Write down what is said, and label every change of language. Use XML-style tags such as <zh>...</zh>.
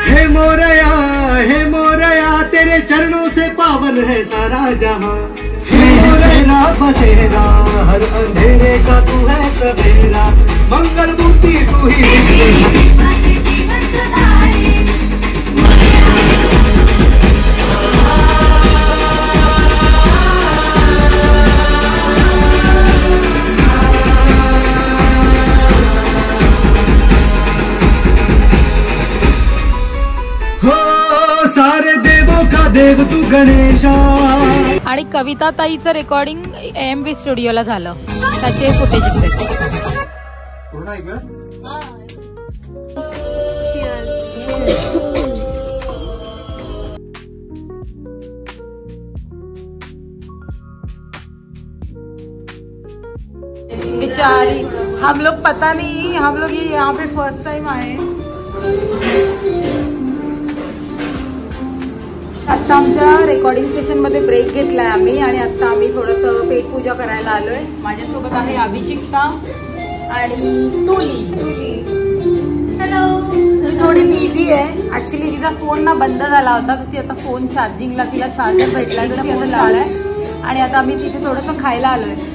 <hi>हे मोरया तेरे चरणों से पावन है सारा जहां. हे मोरया बसेरा हर अंधेरे का तू है सवेरा, मंगल मूर्ति तू ही. जीवन सदाए. सारे देवों का देव तू गणेशा.</hi> <mr>आणि कविता ताईचं रेकॉर्डिंग AMV स्टुडिओला झालं. त्याचे फुटेजेस आहेत.</mr> <hi>बेचारी, हम लोग पता नहीं, हम लोग ये यहाँ पे फर्स्ट टाइम आए.</hi> <mr>आता आमच्या रेकॉर्डिंग सेशन मध्ये ब्रेक घेतलाय आम्ही आणि आता आम्ही थोडंसं पेट पूजा करायला आलोय. माझ्यासोबत आहे अभिषिक्ता आणि तुली. ती थोडी बिझी आहे ऍक्च्युली. तिचा फोन ना बंद झाला होता तर ती आता फोन चार्जिंगला, तिला चार्जर भेटलाय तर ती आता लावलाय आणि आता आम्ही तिथे थोडंसं खायला आलोय.</mr>